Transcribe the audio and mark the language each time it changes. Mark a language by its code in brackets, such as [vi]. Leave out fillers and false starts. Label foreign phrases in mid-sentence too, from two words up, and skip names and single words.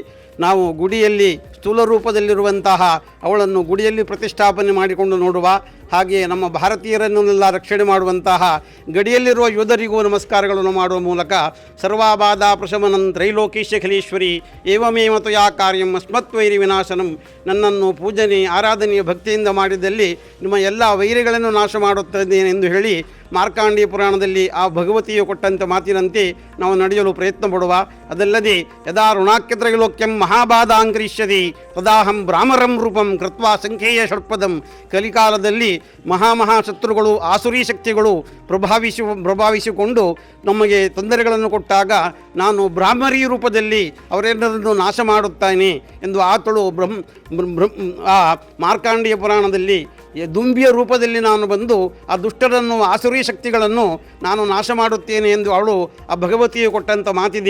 [kn] ನಾವು ಗುಡಿಯಲ್ಲಿ ಸ್ಥೂಲ ರೂಪದಲ್ಲಿರುವಂತಹ ಅವಳನ್ನು ಗುಡಿಯಲ್ಲಿ ಪ್ರತಿಷ್ಠಾಪನೆ ಮಾಡಿಕೊಂಡು ನೋಡುವ ಹಾಗೆ ನಮ್ಮ ಭಾರತೀಯರನ್ನೆಲ್ಲ ರಕ್ಷಣೆ ಮಾಡುವಂತಹ ಗಡಿಯಲ್ಲಿರುವ ಯೋಧರಿಗೂ ನಮಸ್ಕಾರಗಳನ್ನು ಮಾಡುವ ಮೂಲಕ [sa] ಸರ್ವಾಬಾಧ ಪ್ರಶಮನಂ ತ್ರೈಲೋಕೀಶ ಖಲೀಶ್ವರಿ ಏವಮೇವ ತ್ವಯಾ ಕಾರ್ಯಂ ಅಸ್ಮತ್ವೈರಿ ವಿನಾಶನಂ. [kn] ನನ್ನನ್ನು ಪೂಜನೆ ಆರಾಧನೆಯ ಭಕ್ತಿಯಿಂದ ಮಾಡಿದಲ್ಲಿ ನಿಮ್ಮ ಎಲ್ಲ ವೈರಿಗಳನ್ನು ನಾಶ ಮಾಡುತ್ತೇನೆ ಎಂದು ಹೇಳಿ ಮಾರ್ಕಾಂಡೀಯ ಪುರಾಣದಲ್ಲಿ ಆ ಭಗವತಿಯು ಕೊಟ್ಟಂಥ ಮಾತಿನಂತೆ ನಾವು ನಡೆಯಲು ಪ್ರಯತ್ನ ಪಡುವ. ಅದಲ್ಲದೆ [sa] ಯದಾ ಋಣಾಕ್ಯತ್ರೈಲೋಕ್ಯಂ ಮಹಾಬಾಧಾಂಕರಿಷ್ಯತಿ ತದಾಹಂ ಬ್ರಾಹ್ಮರಂ ರೂಪಂ ಕೃತ್ವಾ ಸಂಖ್ಯೆಯ ಷಡ್ಪದಂ. [kn] ಕಲಿಕಾಲದಲ್ಲಿ ಶತ್ರುಗಳು ಆಸುರಿ ಶಕ್ತಿಗಳು ಪ್ರಭಾವಿಸಿಕೊಂಡು ನಮಗೆ ತೊಂದರೆಗಳನ್ನು ಕೊಟ್ಟಾಗ ನಾನು ಬ್ರಾಹ್ಮರಿ ರೂಪದಲ್ಲಿ ಅವರೆಲ್ಲರನ್ನು ನಾಶ ಮಾಡುತ್ತಾನೆ ಎಂದು ಆತಳು ಆ ಮಾರ್ಕಾಂಡೀಯ ಪುರಾಣದಲ್ಲಿ ದುಂಬಿಯ ರೂಪದಲ್ಲಿ ನಾನು ಬಂದು ಆ ದುಷ್ಟರನ್ನು ಆಸುರಿ ಶಕ್ತಿಗಳನ್ನು ನಾನು ನಾಶ ಮಾಡುತ್ತೇನೆ ಎಂದು ಅವಳು ಆ ಭಗವತಿಯು ಕೊಟ್ಟಂಥ ಮಾತಿದೆ.